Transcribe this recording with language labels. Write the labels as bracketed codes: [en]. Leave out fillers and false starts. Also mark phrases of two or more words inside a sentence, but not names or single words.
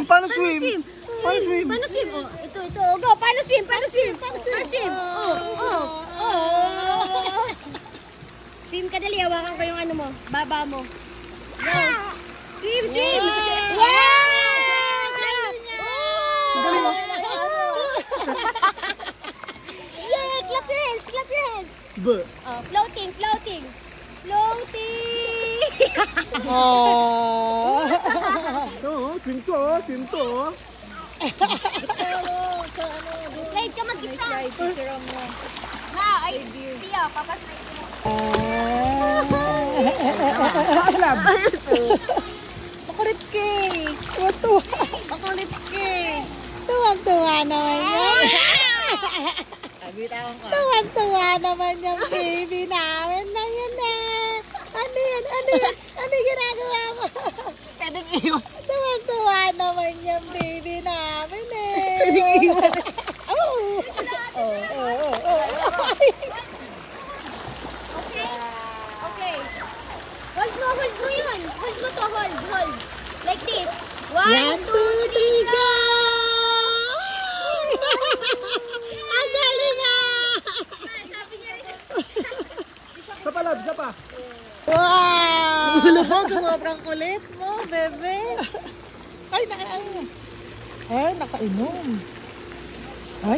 [tl] Paano swim? Oh, ito. Oh, go. Paano swim? Swim ka dali. Hawakan ko yung ano mo. Baba mo. Go. [en] Swim. Wow! [tl] Galing mo. [en] Yay! Clap your hands. Ba. Oh, floating. [tl] Swim to. Slide ka mag-isa. Ay, siya. Papaslide mo. Paalam. Makulit ka. Makulit ka. Tuwang-tuwa naman yan. Tuwang-tuwa naman yung baby namin na yun eh. Ano yun? Ano ginagawa mo? Tuwang-tuwa naman yung baby namin eh. Okay. Hold mo yun. Hold mo to, hold. [en] Like this. 1, 2, 3, go! [tl] Ang galing nga! Isa pa, love, isa pa. Wow! Lubog, sobrang kulit mo, bebe. Ay, nakainom. Ay.